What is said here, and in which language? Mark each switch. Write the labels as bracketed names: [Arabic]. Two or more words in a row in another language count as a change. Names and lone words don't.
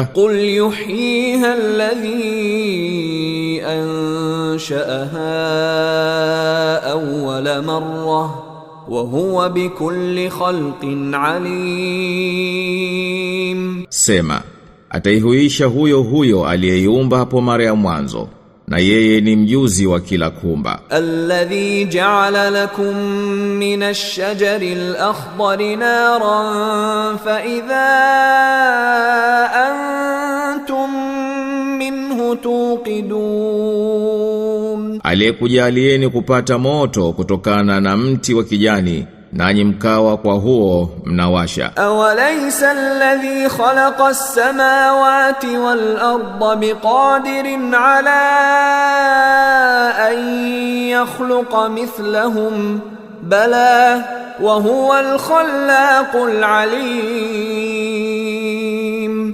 [Arabic] قل يحييها الذي أنشأها أول مرة وهو بكل خلق عليم. [Swahili] Sema, ataihuisha huyo huyo aliyeiumba hapo mara ya mwanzo, na yeye ni mjuzi wa kila kumba. [Arabic] الذي جعل لكم من الشجر الأخضر نارا فإذا أنتم منه توقدون. [Swahili] Aliyekujalieni kupata moto kutokana na mti wa kijani, nanyi mkawa kwa huo mnawasha. [Arabic] أوليس الذي خلق السماوات والأرض بقادر على أن يخلق مثلهم بلى وهو الخلاق العليم.